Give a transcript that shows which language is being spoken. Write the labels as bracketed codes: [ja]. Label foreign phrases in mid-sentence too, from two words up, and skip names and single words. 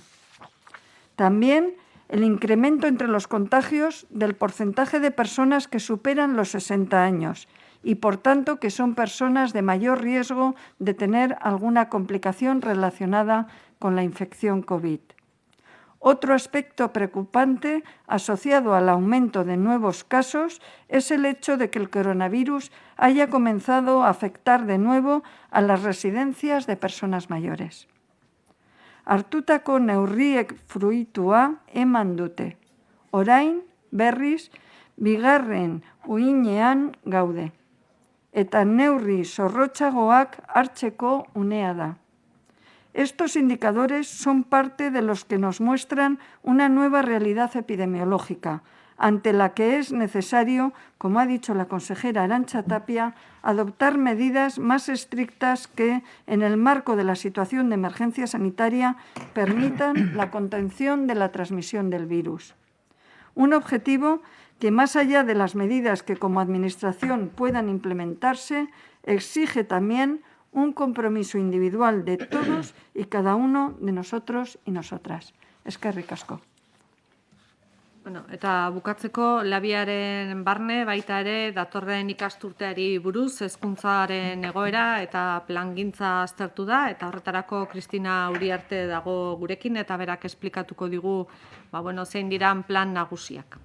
[es] También el incremento entre los contagios del porcentaje de personas que superan los 60 años y, por tanto, que son personas de mayor riesgo de tener alguna complicación relacionada con la infección COVID. Otro aspecto preocupante asociado al aumento de nuevos casos es el hecho de que el coronavirus haya comenzado a afectar de nuevo a las residencias de personas mayores. [eu] Hartutako neurriek fruitua eman dute. Orain, berriz, bigarren uhinean gaude. Eta neurri zorrotzagoak hartzeko unea da. [es] Estos indicadores son parte de los que nos muestran una nueva realidad epidemiológica, ante la que es necesario, como ha dicho la consejera Arantxa Tapia, adoptar medidas más estrictas que, en el marco de la situación de emergencia sanitaria, permitan la contención de la transmisión del virus. Un objetivo que, más allá de las medidas que como Administración puedan implementarse, exige también un compromiso individual de todos y cada uno de nosotros y nosotras. [eu] Eskerrik asko. Bueno, eta bukatzeko labiaren barne baita ere datorren ikasturteari buruz hezkuntzaren egoera eta plangintza aztertu da, eta horretarako Kristina Uriarte dago gurekin eta berak esplikatuko digu zein diran plan nagusiak.